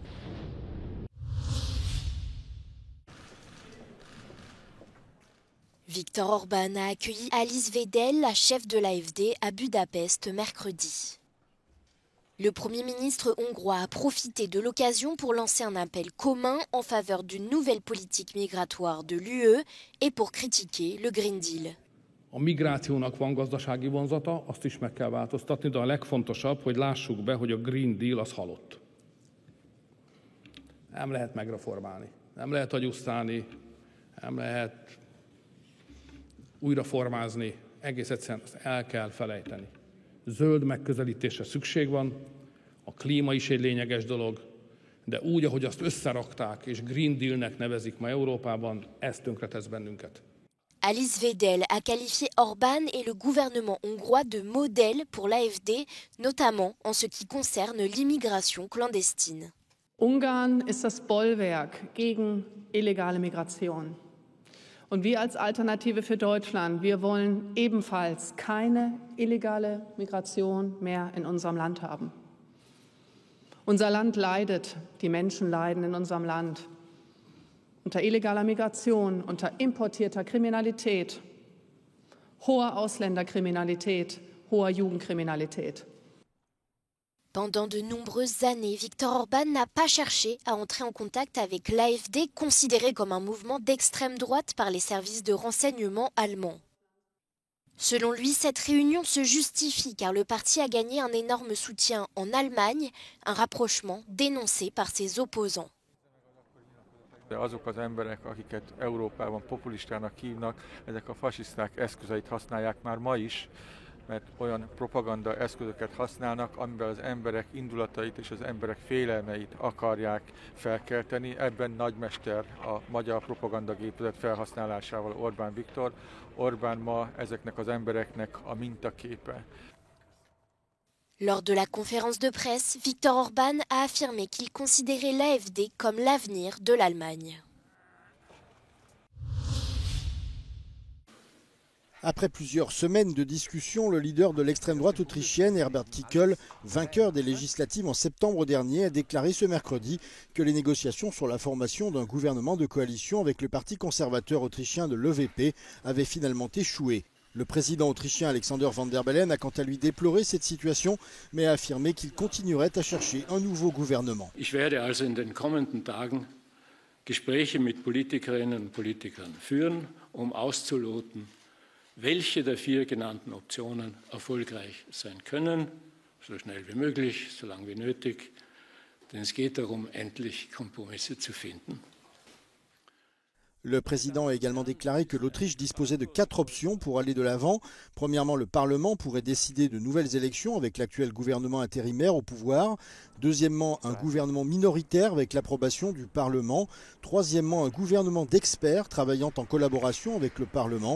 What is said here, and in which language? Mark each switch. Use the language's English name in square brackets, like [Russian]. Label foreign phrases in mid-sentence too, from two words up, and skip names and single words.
[French] Viktor Orban a accueilli Alice Weidel, la chef de l'AfD, à Budapest mercredi. Le Premier ministre hongrois a profité de l'occasion pour lancer un appel commun en faveur d'une nouvelle politique migratoire de l'UE et pour critiquer le Green Deal. [Hungarian] A migrációnak van gazdasági vonzata, azt is meg kell változtatni, de a legfontosabb, hogy lássuk be, hogy a Green Deal az halott. Nem lehet megreformálni, nem lehet agyusztálni, nem lehet újraformázni, egész egyszerűen ezt el kell felejteni. Zöld megközelítésre szükség van, a klíma is egy lényeges dolog, de úgy, ahogy azt összerakták és Green Dealnek nevezik ma Európában, ez tönkretesz bennünket. [French] Alice Weidel a qualifié Orban et le gouvernement hongrois de modèle pour l'AfD, notamment en ce qui concerne l'immigration clandestine. [German] Ungarn ist das Bollwerk gegen illegale Migration. Und wir als Alternative für Deutschland, wir wollen ebenfalls keine illegale Migration mehr in unserem Land haben. Unser Land leidet, die Menschen leiden in unserem Land unter illegaler Migration, unter importierter Kriminalität, hoher Ausländerkriminalität, hoher Jugendkriminalität. [French] Pendant de nombreuses années, Viktor Orban n'a pas cherché à entrer en contact avec l'AfD, considéré comme un mouvement d'extrême droite par les services de renseignement allemands. Selon lui, cette réunion se justifie car le parti a gagné un énorme soutien en Allemagne, un rapprochement dénoncé par ses opposants. [Hungarian] Azok az emberek, akiket Európában populistának hívnak, ezek a fasiszták eszközeit használják már ma is, mert olyan propaganda eszközöket használnak, amivel az emberek indulatait és az emberek félelmeit akarják felkelteni. Ebben nagymester a magyar propagandagépezet felhasználásával Orbán Viktor. Orbán ma ezeknek az embereknek a mintaképe. [French] Lors de la conférence de presse, Viktor Orban a affirmé qu'il considérait l'AfD comme l'avenir de l'Allemagne. Après plusieurs semaines de discussions, le leader de l'extrême droite autrichienne, Herbert Kickl, vainqueur des législatives en septembre dernier, a déclaré ce mercredi que les négociations sur la formation d'un gouvernement de coalition avec le parti conservateur autrichien de l'EVP avaient finalement échoué. Le président autrichien Alexander Van der Bellen a quant à lui déploré cette situation, mais a affirmé qu'il continuerait à chercher un nouveau gouvernement. [German] Ich werde also in den kommenden Tagen Gespräche mit Politikerinnen und Politikern führen, auszuloten, welche der 4 genannten Optionen erfolgreich sein können, so schnell wie möglich, so lange wie nötig, denn es geht darum, endlich Kompromisse zu finden. [French] Le président a également déclaré que l'Autriche disposait de 4 options pour aller de l'avant. Premièrement, le Parlement pourrait décider de nouvelles élections avec l'actuel gouvernement intérimaire au pouvoir. Deuxièmement, un gouvernement minoritaire avec l'approbation du Parlement. Troisièmement, un gouvernement d'experts travaillant en collaboration avec le Parlement.